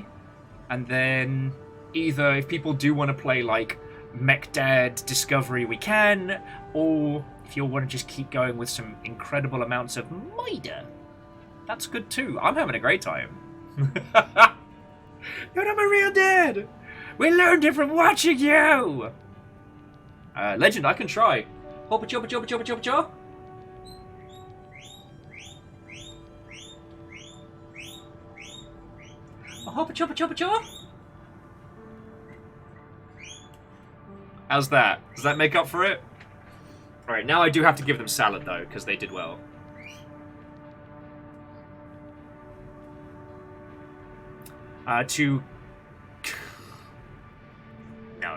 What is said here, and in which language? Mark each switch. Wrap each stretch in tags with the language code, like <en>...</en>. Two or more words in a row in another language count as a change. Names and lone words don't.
<en>And then either if people do want to play like Mech-Dad Discovery, we can, or if you want to just keep going with some incredible amounts of Mida, that's good too. I'm having a great time. You're not my real dad! We learned it from watching you! Legend, I can try. Hoppa choppa choppa choppa choppa choppa. Hoppa choppa choppa choppa. How's that? Does that make up for it? Alright, now I do have to give them salad though, because they did well. No.</en>